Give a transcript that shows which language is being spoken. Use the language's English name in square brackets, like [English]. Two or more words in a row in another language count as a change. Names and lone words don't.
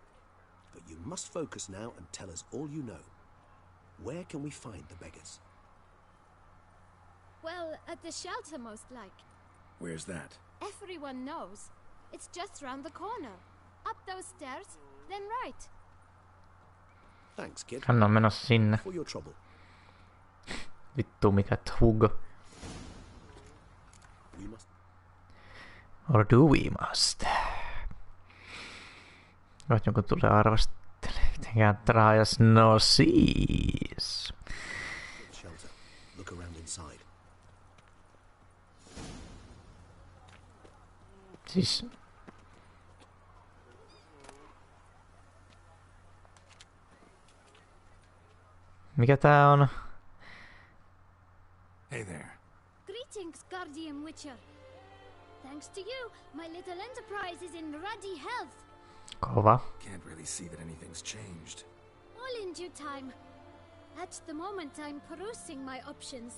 [English] But you must focus now and tell us all you know. Where can we find the beggars? Well, at the shelter, most like. Where's that? Everyone knows. It's just round the corner. Up those stairs, then right. Thanks, kid. [Finnish] Hän on menossa sinne. [English] For your trouble. [Finnish] Vittu mikä tug. [English] We must. Or do we must? [Finnish] Voit joku tulee arvostelemaan. Mitenkään trajas no siis. [English] Shelter. Look around inside. [Finnish] Siis. Mikä tää on? [English] Hey there. Greetings, Guardian Witcher. Thanks to you, my little enterprise is in ruddy health. [Finnish] Kova. [English] Can't really see that anything's changed. All in due time. At the moment, I'm perusing my options.